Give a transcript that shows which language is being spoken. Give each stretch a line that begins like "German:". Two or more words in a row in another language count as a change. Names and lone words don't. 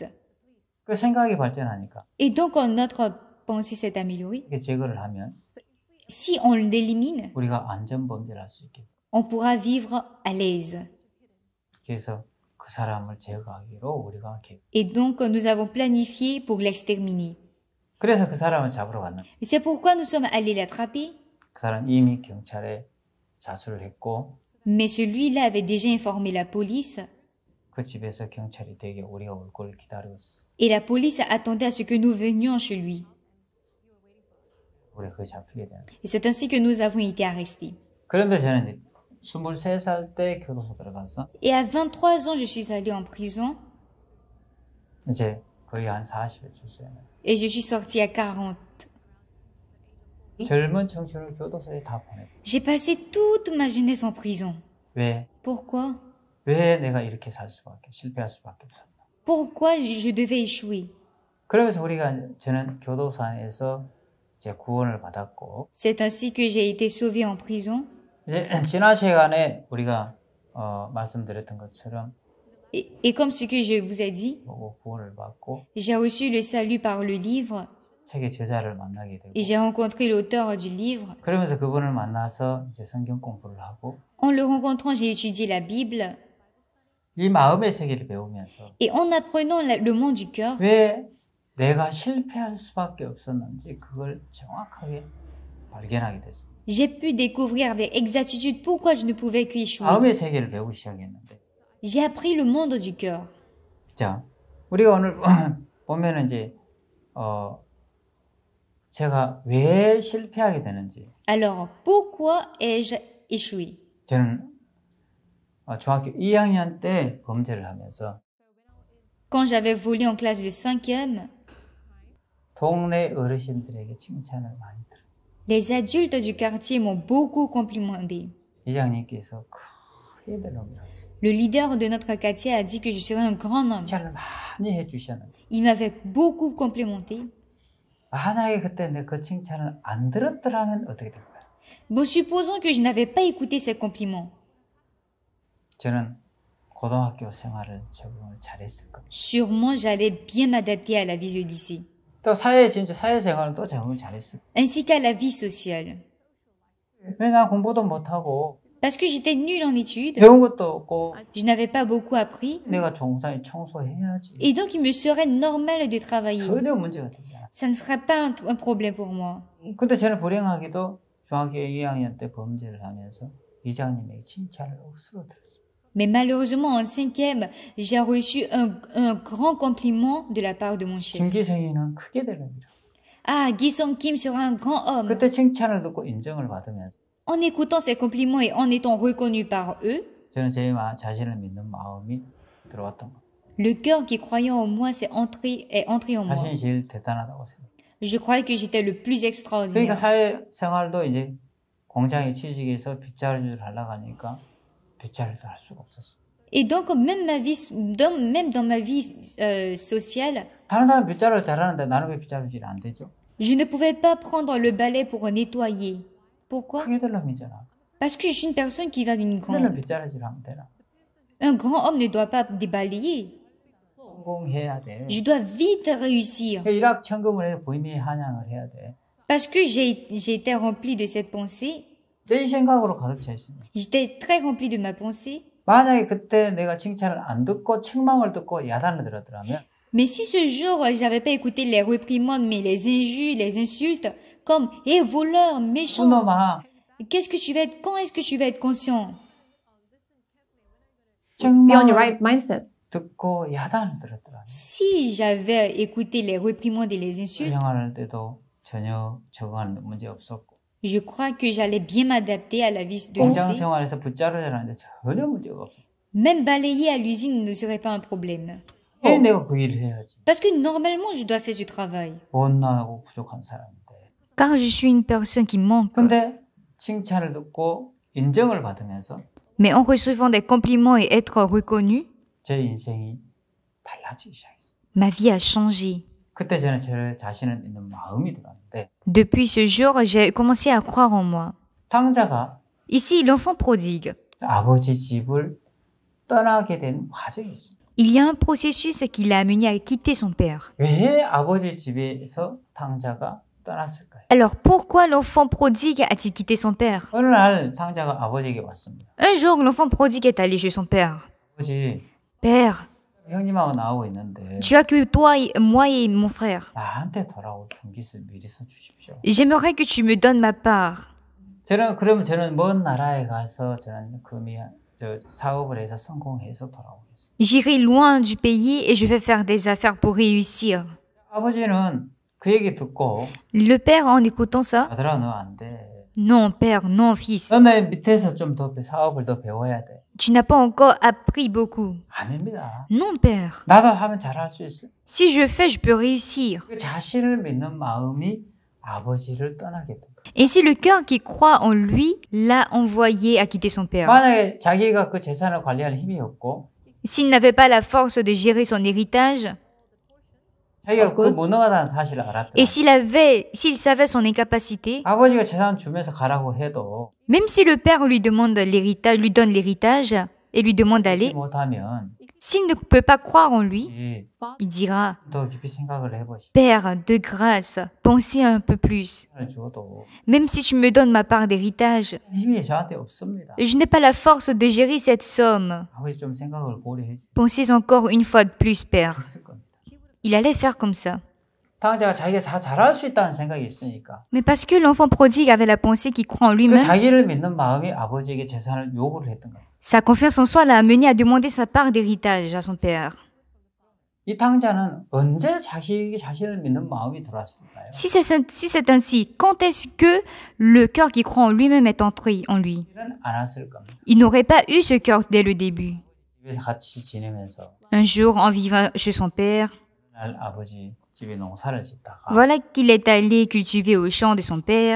Korean: 그 생각이 발전하니까
French: Et donc notre pensée s'est améliorée.
Korean: 이게 제거를 하면
French: Si on l'élimine,
Korean: 우리가 안전 범죄를 할 수 있게.
French: on pourra vivre à l'aise.
Korean: 그래서 그 사람을 제거하기로 우리가
French: Et donc nous avons planifié pour l'exterminer.
Korean: 그래서 그 사람을 잡으러 갔는데
French: Et c'est pourquoi nous sommes allés l'attraper.
Korean: 그 사람 이미 경찰에 자수를 했고
French: Mais celui-là avait déjà informé la police.
Korean: 그 집에서 경찰이 되게 우리가 올 걸 기다리고 있어.
French: Et la police attendait à ce que nous venions chez lui.
Korean: 우리 거기 잡히게 되는.
French: Et c'est ainsi que nous avons été arrêtés.
Korean: 그런데 저는 이제 23살 때 교도소 들어가서
French: Et à 23 ans, je suis allée en prison
Korean: 이제 거의 한 40에 출소해요.
French: et je suis sortie à 40.
Korean: 젊은 청춘을 교도소에 다 보냈어요.
French: J'ai passé toute ma jeunesse en prison.
Korean: 왜?
French: Pourquoi?
Korean: 왜 내가 이렇게 살 수밖에, 실패할 수밖에 없었나?
French: Pourquoi je devais échouer?
Korean: 그러면서 저는 교도소 안에서 이제 구원을 받았고,
French: C'est ainsi que j'ai été sauvée en prison.
Korean: 이제 지난 시간에 우리가 말씀드렸던 것처럼
French: Et comme ce que je vous ai dit,
Korean: 보고 구원을 받고
French: j'ai reçu le salut par le livre
Korean: 책의 저자를 만나게 되고,
French: et j'ai rencontré l'auteur du livre.
Korean: 그러면서 그분을 만나서 이제 성경 공부를 하고,
French: En le rencontrant, j'ai étudié la Bible
Korean: 이 마음의 세계를 배우면서
French: et en apprenant le monde du cœur,
Korean: 왜 내가 실패할 수밖에 없었는지 그걸 정확하게 발견하게 됐습니다.
French: j'ai pu découvrir avec exactitude pourquoi je ne pouvais qu'échouer.
Korean: 마음의 세계를 배우기 시작했는데,
French: J'ai appris le monde du cœur.
Korean: 자, 우리가 오늘 보면은 이제 제가 왜 실패하게 되는지,
French: Alors, pourquoi ai-je échoué?
Korean: 저는 중학교 2학년 때 범죄를 하면서
French: Quand j'avais volé en classe de 5e,
Korean: 동네 어르신들에게 칭찬을 많이 들었어요.
French: les adultes du quartier m'ont beaucoup complimenté.
Korean: 이장님께서 크게 될 놈이라고 했어요.
French: Le leader de notre quartier a dit que je serais un grand homme.
Korean: 칭찬을 많이 해주셨는데,
French: Il m'avait beaucoup complimenté.
Korean: 만약에 그때 내 그 칭찬을 안 들었더라면 어떻게 될까요?
French: Bon, supposons que je n'avais pas écouté ces compliments.
Korean: 저는 고등학교 생활을 적응을 잘했을 겁니다.
French: Sûrement, j'allais bien m'adapter à la vie de lycée,
Korean: 또 사회생활을 또 적응을 잘했어요.
French: ainsi qu'à la vie sociale.
Korean: 왜냐면 공부도 못하고
French: Parce que j'étais nulle en études,
Korean: 배운 것도 없고
French: je n'avais pas beaucoup appris,
Korean: 내가 종상에 청소해야지.
French: et donc il me serait normal de travailler.
Korean: 전혀 문제가 되지 않아.
French: Ça ne serait pas un problème pour moi.
Korean: 근데 저는 불행하게도 중학교 2학년 때 범죄를 하면서 이장님에게 칭찬을 억수로 들었어요.
French: Mais malheureusement, en 5e, j'ai reçu un grand compliment de la part de mon chef.
Korean: 김기성이는 크게 될 놈이라.
French: Ah, Gi Song Kim sera un grand homme.
Korean: 그때 칭찬을 듣고 인정을 받으면서
French: En écoutant ces compliments et en étant reconnu par eux,
Korean: 저는 제 자신을 믿는 마음이 들어왔던 거.
French: le cœur qui croyait en moi est entré en moi.
Korean: 자신이 제일 대단하다고 생각.
French: Je croyais que j'étais le plus
Korean: 그러니까
French: extraordinaire.
Korean: 사회생활도 이제 공장에 취직해서 빗자루를 하려고 하니까 빗자루도 할 수가 없었어.
French: Et donc, même dans ma vie sociale,
Korean: 다른 사람 빗자루 잘하는데 나는 왜 빗자루질이 안 되죠?
French: je ne pouvais pas prendre le balai pour nettoyer. Pourquoi?
Korean: 크게 될 놈이잖아.
French: Parce que je suis une personne qui va d'une
Korean: 그러면
French: grande.
Korean: 빗자루질 하면 되나?
French: Un grand homme ne doit pas débalayer.
Korean: 성공해야 돼.
French: Je dois vite réussir.
Korean: 일확천금을 해서 부임의 한양을 해야 돼.
French: Parce que j'ai été remplie de cette pensée.
Korean: 내 생각으로 가득 차 있습니다.
French: J'étais très remplie de ma pensée.
Korean: 만약에 그때 내가 칭찬을 안 듣고 책망을 듣고 야단을 들었더라면
French: Mais si ce jour, j'avais pas écouté les réprimandes, mais les injures, les insultes, comme « Eh, voleur, méchant,
Korean: 그놈아
French: qu'est-ce que tu vas être, quand est-ce que tu vas être conscient ?»
English: be on your
Korean: 책망을
English: right mindset.
Korean: 듣고 야단을 들었더라면
French: Si j'avais écouté les réprimandes et les insultes,
Korean: 생활할 때도 전혀 적응하는 문제 없었고
French: je crois que j'allais bien m'adapter à la vie de
Korean: 공장
French: lycée.
Korean: 생활에서 빗자루질 하는데 전혀 문제가 없었어.
French: Même balayer à l'usine ne serait pas un problème.
Korean: 왜 내가 그 일을 해야지?
French: Parce que normalement, je dois faire ce travail.
Korean: 못나고 부족한 사람인데.
French: Car je suis une personne qui manque.
Korean: 근데 칭찬을 듣고 인정을 받으면서
French: Mais en recevant des compliments et être reconnu,
Korean: 제 인생이 달라지기 시작했어요.
French: ma vie a changé.
Korean: 그때 저는 제 자신을 믿는 마음이 들었는데
French: Depuis ce jour, j'ai commencé à croire en moi.
Korean: 탕자가
French: Ici, l'enfant prodigue.
Korean: 아버지 집을 떠나게 된 과정이 있습니다.
French: Il y a un processus qui l'a amené à quitter son père.
Korean: 왜 아버지 집에서 탕자가 떠났을까요?
French: Alors pourquoi l'enfant prodigue a-t-il quitté son père?
Korean: 어느 날 탕자가 아버지에게 왔습니다.
French: Un jour, l'enfant prodigue est allé chez son père.
Korean: 아버지,
French: Père,
Korean: 형님하고 나오고 있는데
French: tu as que toi, moi et mon frère.
Korean: 나한테 돌아올 분깃을 미리 써주십시오.
French: J'aimerais que tu me donnes ma part.
Korean: 그러면 저는 먼 나라에 가서 저는 사업을 해서 성공해서 돌아오겠습니다.
French: J'irai loin du pays et je vais faire des affaires pour réussir.
Korean: 아버지는 그 얘기 듣고
French: Le père, en écoutant ça,
Korean: 아들아 너 안 돼.
French: non, père, non, fils.
Korean: 너네 밑에서 좀 더 사업을 더 배워야 돼.
French: Tu n'as pas encore appris beaucoup.
Korean: 아닙니다.
French: Non, père.
Korean: 나도 하면 잘할 수 있어.
French: Si je fais, je peux réussir.
Korean: 그 자신을 믿는 마음이 아버지를 떠나게 됩니다.
French: Ainsi, le cœur qui croit en lui l'a envoyé à quitter son père.
Korean: 만약에 자기가 그 재산을 관리할 힘이 없고
French: S'il n'avait pas la force de gérer son héritage,
Korean: 자기가 그 무능하다는 사실을 알았다.
French: et s'il savait son incapacité,
Korean: 아버지가 재산 주면서 가라고 해도
French: même si le père lui demande l'héritage, lui donne l'héritage et lui demande
Korean: 믿지
French: d'aller,
Korean: 못하면
French: s'il ne peut pas croire en lui, il dira,
Korean: 더 깊이 생각을 해보시.
French: Père, de grâce, pensez un peu plus.
Korean: 재산을 줘도
French: Même si tu me donnes ma part d'héritage,
Korean: 힘이 저한테 없습니다.
French: je n'ai pas la force de gérer cette somme.
Korean: 아버지 좀 생각을 고려해
French: Pensez encore une fois de plus, Père.
Korean: 주실 겁니다.
French: Il allait faire comme ça.
Korean: 당자가 자기가 다 잘할 수 있다는 생각이 있으니까
French: Mais parce que l'enfant prodigue avait la pensée qu'il croit en
Korean: 그
French: lui-même,
Korean: 자기를 믿는 마음이 아버지에게 재산을 요구를 했던 거예요.
French: sa confiance en soi l'a amené à demander sa part d'héritage à son père.
Korean: 이 당자는 언제 자기 자신을 믿는 마음이 들어왔을까요?
French: Si c'est ainsi, quand est-ce que le cœur qui croit en lui-même est entré en lui?
Korean: 일은 안 왔을 겁니다.
French: Il n'aurait pas eu ce cœur dès le début.
Korean: 집에서 같이 지내면서
French: Un jour, en vivant chez son père,
Korean: 날 아버지 집에 농사를 짓다가
French: voilà qu'il est allé cultiver au champ de son père.